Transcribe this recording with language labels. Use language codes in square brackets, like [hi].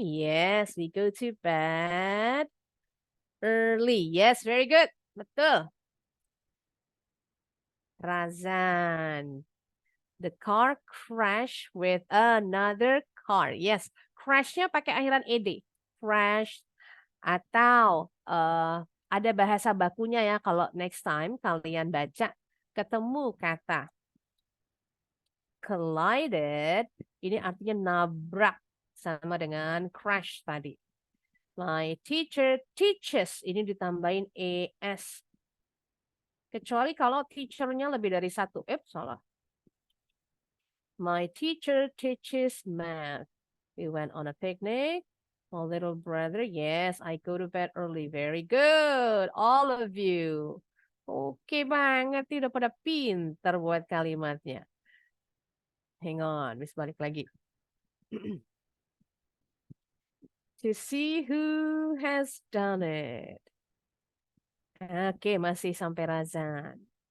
[en] Yes, we go to bed early. Yes, very good. Betul. Razan. The car crashed with another car. [id] Yes, crash-nya pakai akhiran ed. Crash. Atau ada bahasa bakunya ya kalau next time kalian baca ketemu kata collided, ini artinya nabrak sama dengan crash tadi. [en] My teacher teaches, [id] ini ditambahin es. Kecuali kalau teachernya lebih dari satu. Salah. [en] My teacher teaches math. We went on a picnic. My little brother, yes, I go to bed early. Very good, all of you. [id] Oke banget, udah pada pinter buat kalimatnya. [en] Hang on, [id] bisa balik lagi. [en] To see who has done it. [id] Oke, masih sampai Razan.